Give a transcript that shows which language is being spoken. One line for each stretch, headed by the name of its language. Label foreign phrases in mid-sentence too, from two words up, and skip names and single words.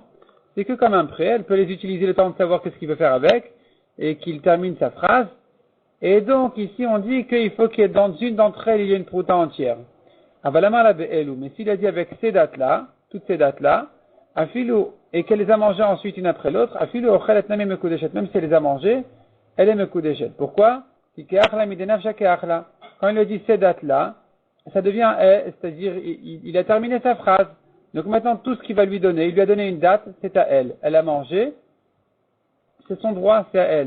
French: C'est que comme un prêt, elle peut les utiliser le temps de savoir qu'est-ce qu'il veut faire avec, et qu'il termine sa phrase. Et donc, ici, on dit qu'il faut qu'il y ait dans une d'entre elles, il y ait une prouta entière.
Hebrew: אבל אמר לה באלו.
French: Mais s'il a dit avec ces dates-là, toutes ces dates-là, afilou, et qu'elle les a mangées ensuite une après l'autre,
Hebrew: אפילו אוכלת נמי מקודשת.
French: Même si elle les a mangées, elle est mekudeshet. Pourquoi? Quand il lui dit ces dates-là, ça devient, c'est-à-dire, il a terminé sa phrase. Donc maintenant, tout ce qu'il va lui donner, il lui a donné une date, c'est à elle. Elle a mangé, c'est son droit, c'est à elle.